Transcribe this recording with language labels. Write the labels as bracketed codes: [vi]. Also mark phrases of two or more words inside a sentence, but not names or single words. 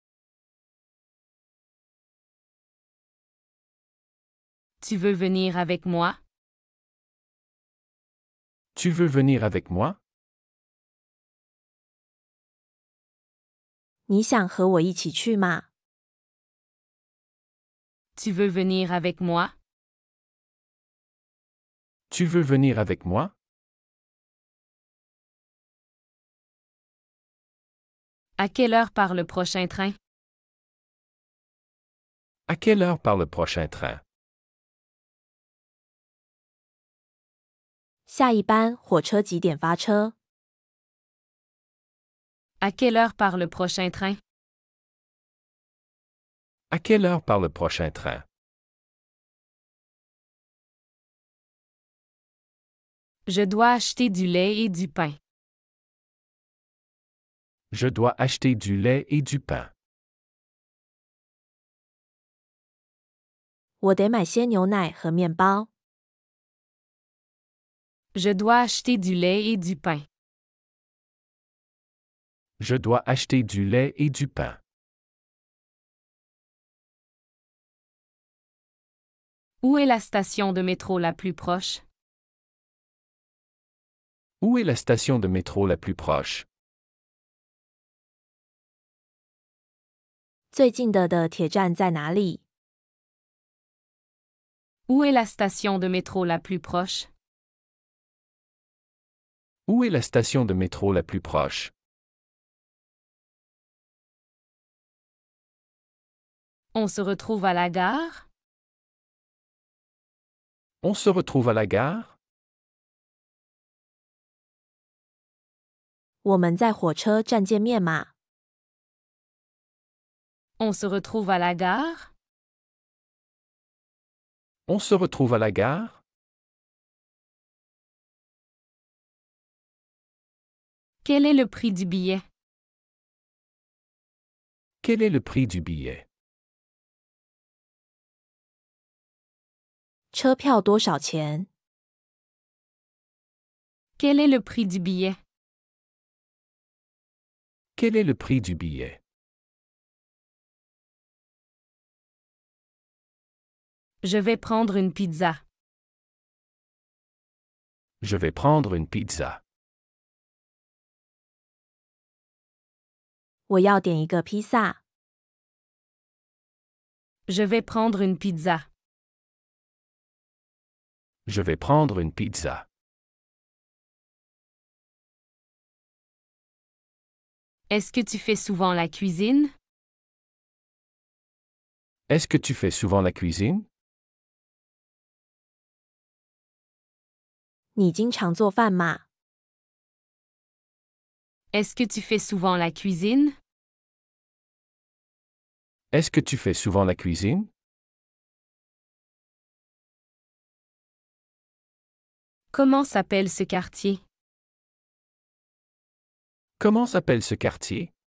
[fr] Tu veux venir avec moi? Tu veux venir avec moi? [zh] 你想和我一起去吗？ [fr] Tu veux venir avec moi? Tu veux venir avec moi? À quelle heure part le prochain train? À quelle heure part le prochain train? [zh] 下一班火车几点发车？ [fr] À quelle heure part le prochain train? À quelle heure part le prochain train? Je dois acheter du lait et du pain. Je dois acheter du lait et du pain. [zh] 我得买些牛奶和面包。 [fr] Je dois acheter du lait et du pain. Je dois acheter du lait et du pain. Où est la station de métro la plus proche? Où est la station de métro la plus proche? [zh] 最近的铁站在哪里？ [fr] Où est la station de métro la plus proche? Où est la station de métro la plus proche? On se retrouve à la gare? On se retrouve à la gare? [zh] 我们在火车站见面吗？ [fr] On se retrouve à la gare? On se retrouve à la gare? Quel est le prix du billet? Quel est le prix du billet? [zh] 车票多少钱？ [fr] Quel est le prix du billet? Quel est le prix du billet? Je vais prendre une pizza. Je vais prendre une pizza. [zh] 我要点一个披萨。 [fr] Je vais prendre une pizza. Je vais prendre une pizza. Est-ce que tu fais souvent la cuisine? Est-ce que tu fais souvent la cuisine? [zh] 你经常做饭吗？ [fr] Est-ce que tu fais souvent la cuisine? Est-ce que tu fais souvent la cuisine? Comment s'appelle ce quartier? Comment s'appelle ce quartier?